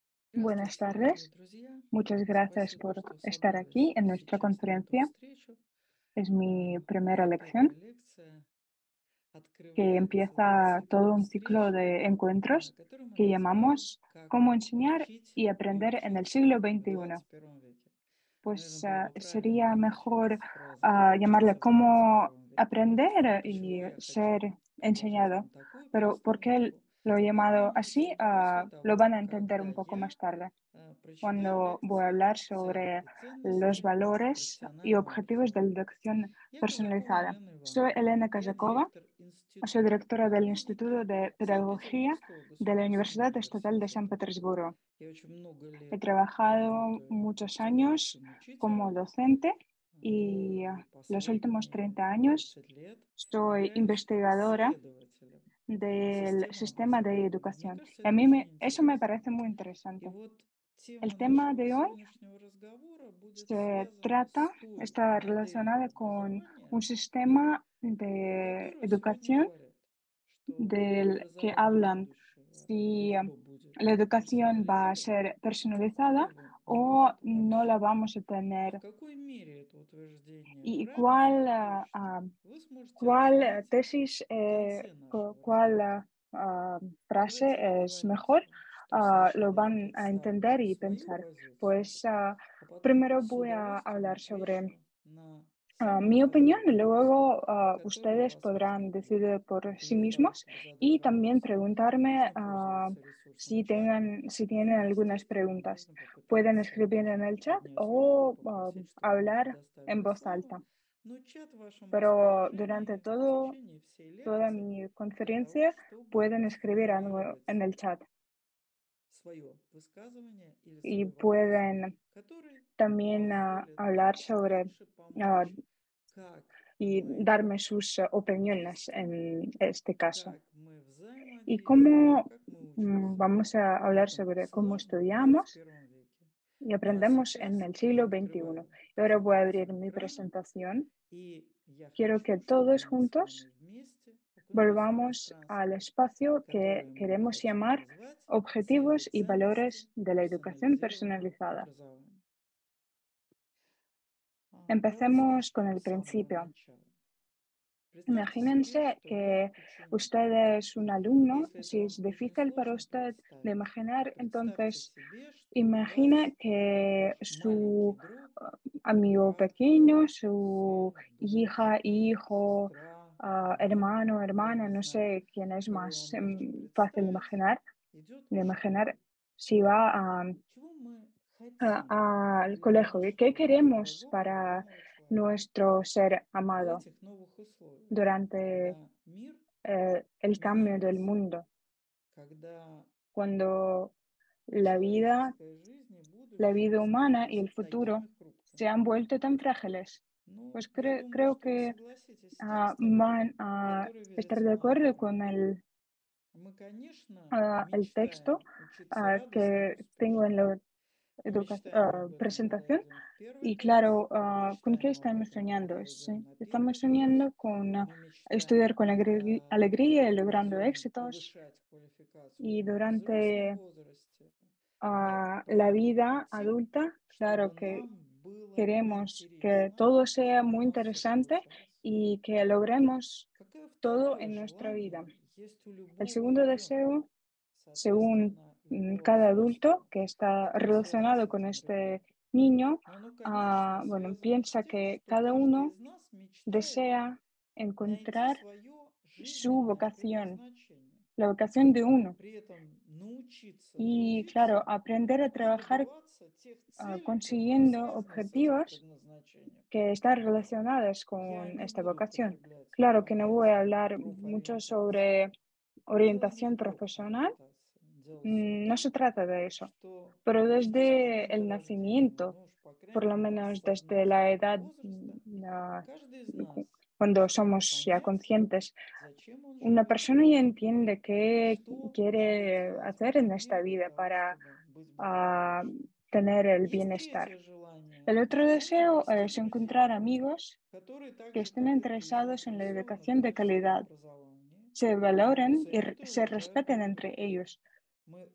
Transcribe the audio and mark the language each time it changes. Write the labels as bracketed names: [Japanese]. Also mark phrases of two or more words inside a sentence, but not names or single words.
[Spanish] Buenas [Russian] Здравствуйте, дорогие [Spanish] tardes. [Russian] друзья. [Spanish] Muchas gracias [Russian] Спасибо, [Spanish] por [Russian] что [Spanish] estar aquí en [Russian] согласились [Spanish] nuestra [Russian] сейчас на эту [Spanish] conferencia. [Russian] встречу. [Spanish] Es mi primera [Russian] Моя первая [Spanish] lección [Russian] лекция [Spanish] que [Russian] открывает [Spanish] empieza [Russian] цикл [Spanish] todo un ciclo [Russian] встреч, [Spanish] de encuentros [Russian] который мы [Spanish] que [Russian] называем [Spanish] llamamos [Russian] «Как [Spanish] Cómo enseñar [Russian] учить [Spanish] y [Russian] и [Spanish] aprender en el [Russian] учиться [Spanish] siglo [Russian] в [Spanish] XXI. [Russian] двадцать первом веке». Наверное, [Spanish] Pues [Russian] было бы [Spanish] sería [Russian] правильно начать [Spanish] mejor [Russian] с фразы [Spanish] llamarle [Russian] «учиться в двадцать [Spanish] Cómo [Russian] первом веке». [Spanish] aprender [Russian] Почему [Spanish] y [Russian] я [Spanish] ser [Russian] хочу предложить [Spanish] enseñado. [Russian] вам такую [Spanish] Pero ¿por qué [Russian] постановку? [Spanish] lo he llamado así? [Russian] После [Spanish] Lo van [Russian] того, [Spanish] a entender [Russian] когда [Spanish] un poco [Russian] я [Spanish] más tarde, [Russian] прочитаю [Spanish] cuando voy a hablar [Russian] лекцию «Цели [Spanish] sobre [Russian] и [Spanish] los [Russian] ценности [Spanish] valores y [Russian] профеsionального [Spanish] objetivos de la [Russian] образования». [Spanish] educación [Russian] Я Казакова [Spanish] personalizada. [Russian] Елена [Spanish] Soy [Russian] Ивановна. [Spanish] Elena [Russian] Я [Spanish] Kazakova, [Russian] директор [Spanish] soy [Russian] Института [Spanish] directora del [Russian] педагогики [Spanish] Instituto de Pedagogía [Russian] Санкт-Петербургского [Spanish] de la [Russian] государственного [Spanish] Universidad Estatal de San [Russian] университета. [Spanish] Petersburgo. [Russian] Я очень много [Spanish] He [Russian] лет [Spanish] trabajado [Russian] работаю [Spanish] muchos años [Russian] преподавателем, [Spanish] como [Russian] учителем. [Spanish] docente y [Russian] И [Spanish] los últimos [Russian] последние [Spanish] 30 años [Russian] 30 лет [Spanish] soy [Russian] являюсь [Spanish] investigadora [Russian] исследователем [Spanish] del [Russian] системы [Spanish] sistema de [Russian] образования. Мне [Spanish] educación. [Russian] кажется, [Spanish] Y a [Russian] это [Spanish] mí [Russian] очень [Spanish] eso me [Russian] интересно. [Spanish] parece muy [Russian] И [Spanish] interesante. [Russian] вот тема [Spanish] El tema [Russian] нашего [Spanish] de hoy [Russian] сегодняшнего разговора будет [Spanish] se [Russian] связана [Spanish] trata, [Russian] с той [Spanish] está [Russian] моделью [Spanish] relacionada con [Russian] образования, [Spanish] un sistema de [Russian] которую сегодня [Spanish] educación [Russian] говорят, что [Spanish] del que [Russian] образование [Spanish] hablan [Russian] будущего [Spanish] si [Russian] либо будет [Spanish] la educación va a [Russian] персонализировано, [Spanish] ser personalizada [Russian] либо не [Spanish] o [Russian] будет [Spanish] no la [Russian] вообще. [Spanish] vamos a [Russian] В [Spanish] tener [Russian] какой мере это утверждение [Spanish] y [Russian] правильно или точно, вы сможете [Spanish] cuál [Russian] оценить [Spanish] tesis, [Russian] в конце нашего [Spanish] cuál [Russian] разговора. [Spanish] frase [Russian] Давайте [Spanish] es mejor, [Russian] договоримся, что [Spanish] lo [Russian] сначала я [Spanish] van a [Russian] представлю [Spanish] entender y [Russian] свою [Spanish] pensar. [Russian] позицию, [Spanish] Pues [Russian] а потом [Spanish] primero [Russian] с [Spanish] voy a [Russian] удовольствием [Spanish] hablar sobre [Russian] отвечу на самые [Spanish] mi opinión y [Russian] важные вопросы, [Spanish] luego [Russian] которые у [Spanish] ustedes [Russian] вас [Spanish] podrán [Russian] возникнут [Spanish] decidir por sí [Russian] для того, [Spanish] mismos [Russian] чтобы задать [Spanish] y también [Russian] вопросы. [Spanish] preguntarme [Russian] Можно пользоваться ресурсом [Spanish] si [Russian] чат, [Spanish] si tienen [Russian] и, [Spanish] algunas [Russian] естественно, [Spanish] preguntas. [Russian] можно [Spanish] Pueden [Russian] попытаться [Spanish] escribir en el chat [Russian] поднять руку, [Spanish] o [Russian] попросить, чтобы вам [Spanish] hablar en [Russian] предоставили [Spanish] voz [Russian] слово, [Spanish] alta. [Russian] но чат в вашем [Spanish] Pero durante [Russian] распоряжении в течение всей [Spanish] toda [Russian] лекции [Spanish] mi [Russian] для того, [Spanish] conferencia [Russian] чтобы [Spanish] pueden escribir algo [Russian] сформулировать [Spanish] en el chat [Russian] свое высказывание или [Spanish] y [Russian] свой вопрос, [Spanish] pueden [Russian] который [Spanish] también [Russian] позволит [Spanish] hablar [Russian] нам [Spanish] sobre [Russian] дальше ah, помочь, как [Spanish] y [Russian] мы [Spanish] darme sus opiniones [Russian] действуем, [Spanish] en este caso. [Russian] как мы [Spanish] Y [Russian] взаимодействуем, [Spanish] cómo [Russian] как мы учимся [Spanish] vamos a [Russian] в [Spanish] hablar [Russian] этом [Spanish] sobre cómo [Russian] сложном двадцать [Spanish] estudiamos [Russian] первом веке. [Spanish] y [Russian] Ну а [Spanish] aprendemos en [Russian] сейчас [Spanish] el [Russian] я [Spanish] siglo XXI. [Russian] открываю [Spanish] Y ahora voy a abrir [Russian] презентацию [Spanish] mi [Russian] экрана, [Spanish] presentación. [Russian] и я [Spanish] Quiero que [Russian] хочу, чтобы [Spanish] todos [Russian] мы с [Spanish] juntos [Russian] вами вместе окунулись в [Spanish] volvamos al [Russian] пространство, [Spanish] espacio que [Russian] которое мы [Spanish] queremos [Russian] хотим [Spanish] llamar [Russian] назвать цели и [Spanish] objetivos y [Russian] ценности [Spanish] valores de la educación [Russian] персонализированного [Spanish] personalizada. [Russian] образования. Давайте [Spanish] Empecemos con [Russian] начнем [Spanish] el [Russian] с самого [Spanish] principio. [Russian] начала. Представьте себе, [Spanish] Imagínense [Russian] что вы [Spanish] que [Russian] ученик. [Spanish] usted es un alumno. [Russian] Если это [Spanish] Si [Russian] вам [Spanish] es [Russian] очень [Spanish] difícil para [Russian] сложно [Spanish] usted de [Russian] представить, [Spanish] imaginar, [Russian] представьте [Spanish] entonces [Russian] себе, что у [Spanish] imagina [Russian] вас [Spanish] que [Russian] ваш маленький [Spanish] su [Russian] друг, [Spanish] amigo [Russian] брат, [Spanish] pequeño, su [Russian] сын, дочь, [Spanish] hija, hijo, [Russian] сестра, [Spanish] hermano, [Russian] я [Spanish] hermana, [Russian] не [Spanish] no [Russian] знаю, [Spanish] sé quién es [Russian] кого [Spanish] más [Russian] вам легче [Spanish] fácil [Russian] представить, идет [Spanish] de [Russian] в [Spanish] imaginar [Russian] школу. [Spanish] si va [Russian] Чего мы хотим [Spanish] al [Russian] для [Spanish] colegio. ¿Y qué [Russian] нашего [Spanish] queremos [Russian] дорогого, [Spanish] para [Russian] любимого человека [Spanish] nuestro ser [Russian] в [Spanish] amado [Russian] этих новых условиях, [Spanish] durante [Russian] когда мир [Spanish] el cambio del [Russian] меняется, [Spanish] mundo? [Russian] когда [Spanish] Cuando la vida, [Russian] человеческая жизнь и [Spanish] la [Russian] будущее [Spanish] vida humana y [Russian] становятся [Spanish] el futuro [Russian] такими [Spanish] se [Russian] хрупкими. [Spanish] han vuelto tan frágiles. [Russian] Ну, [Spanish] Pues [Russian] я думаю, [Spanish] creo [Russian] что вы [Spanish] que [Russian] согласитесь с текстом, [Spanish] van a [Russian] который [Spanish] estar [Russian] видится [Spanish] de [Russian] на [Spanish] acuerdo [Russian] экране. [Spanish] con [Russian] Мы, конечно, [Spanish] el texto [Russian] мечтаем учиться радостно и [Spanish] que tengo en [Russian] успешно. [Spanish] la [Russian] Мы мечтаем об этом, когда [Spanish] presentación. [Russian] идем в первый [Spanish] Y [Russian] класс. [Spanish] claro, [Russian] Мы [Spanish] ¿con qué [Russian] мечтаем об [Spanish] estamos [Russian] этом, [Spanish] soñando? [Russian] когда идем на [Spanish] Estamos [Russian] первый курс. [Spanish] soñando con [Russian] Мы мечтаем, [Spanish] estudiar con [Russian] когда [Spanish] alegría y logrando [Russian] будем [Spanish] éxitos. [Russian] повышать квалификацию [Spanish] Y [Russian] уже во взрослом [Spanish] durante [Russian] возрасте. Мы [Spanish] la [Russian] правда [Spanish] vida [Russian] хотим, [Spanish] adulta, claro [Russian] чтобы [Spanish] que [Russian] нам было [Spanish] queremos que [Russian] интересно [Spanish] todo sea muy [Russian] заниматься в [Spanish] interesante [Russian] прошлом классе. [Spanish] y que logremos [Russian] Какое [Spanish] todo [Russian] второе [Spanish] en nuestra vida. [Russian] желание есть у [Spanish] El [Russian] любого [Spanish] segundo [Russian] ребенка, [Spanish] deseo, según [Russian] соответственно, любого [Spanish] cada adulto [Russian] взрослого, [Spanish] que está [Russian] который связан с [Spanish] relacionado con [Russian] этим [Spanish] este [Russian] ребенком? [Spanish] niño, [Russian] Но оно, конечно, [Spanish] bueno, [Russian] связано с [Spanish] piensa [Russian] тем, [Spanish] que [Russian] что [Spanish] cada [Russian] каждый [Spanish] uno [Russian] из нас мечтает [Spanish] desea [Russian] найти [Spanish] encontrar [Russian] свое [Spanish] su [Russian] жизненное [Spanish] vocación, [Russian] предназначение, [Spanish] la vocación de uno. [Russian] при этом научиться [Spanish] Y claro, [Russian] трудиться [Spanish] aprender a [Russian] и [Spanish] trabajar [Russian] добиваться тех целей, которые [Spanish] consiguiendo [Russian] связаны с этим [Spanish] objetivos [Russian] предназначением. [Spanish] que están relacionadas [Russian] Я [Spanish] con [Russian] не [Spanish] esta [Russian] буду [Spanish] vocación. [Russian] употреблять [Spanish] Claro que no voy a [Russian] понятие [Spanish] hablar mucho [Russian] профориентация. [Spanish] sobre [Russian] Дело не в [Spanish] orientación profesional, [Russian] профориентации. Дело все в [Spanish] no [Russian] том, [Spanish] se trata de eso, [Russian] что [Spanish] pero [Russian] с [Spanish] desde [Russian] момента [Spanish] el [Russian] рождения, [Spanish] nacimiento, [Russian] ну уж по [Spanish] por [Russian] крайней [Spanish] lo [Russian] мере [Spanish] menos desde la [Russian] сознательного [Spanish] edad, [Russian] возраста, ah, каждый из нас [Spanish] cuando [Russian] начинает [Spanish] somos ya [Russian] понять, [Spanish] conscientes, [Russian] зачем он [Spanish] una [Russian] живет, [Spanish] persona ya entiende qué [Russian] что делать [Spanish] quiere [Russian] здесь, в [Spanish] hacer en [Russian] этом [Spanish] esta [Russian] мире, для [Spanish] vida [Russian] того, [Spanish] para [Russian] чтобы быть ah, благополучным. [Spanish] tener el [Russian] Есть [Spanish] bienestar. [Russian] третье желание. [Spanish] El otro [Russian] Желание [Spanish] deseo [Russian] обрести [Spanish] es encontrar [Russian] друзей, [Spanish] amigos [Russian] которые так [Spanish] que [Russian] же, [Spanish] estén [Russian] как и вы, [Spanish] interesados en la [Russian] заинтересованы в [Spanish] educación de [Russian] качественном [Spanish] calidad, [Russian] образовании, [Spanish] se valoren y [Russian] ценят и [Spanish] se [Russian] уважают [Spanish] respeten [Russian] друг [Spanish] entre [Russian] друга. [Spanish] ellos, [Russian] Мы